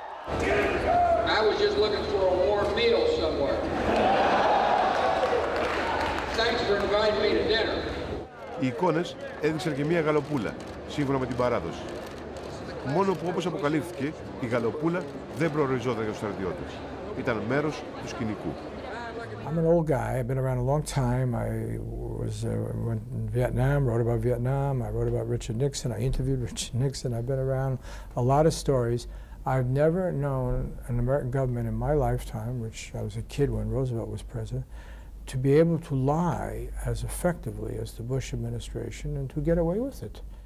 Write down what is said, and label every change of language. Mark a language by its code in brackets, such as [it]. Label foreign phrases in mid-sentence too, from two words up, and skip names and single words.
[el] Οι εικόνες έδειξαν και μία γαλοπούλα, σύμφωνα με την παράδοση. Μόνο που, όπως αποκαλύφθηκε, η γαλοπούλα δεν προοριζόταν για τους στρατιώτες. Ήταν μέρος του σκηνικού. [en] I'm an old guy. I've been around a long time. I went in Vietnam, wrote about Vietnam. I wrote about Richard Nixon. I interviewed Richard Nixon. I've been around a lot of stories. I've never known an American government in my lifetime, which I was a kid when Roosevelt was president, to be able to lie as effectively as the Bush administration and to get away with it.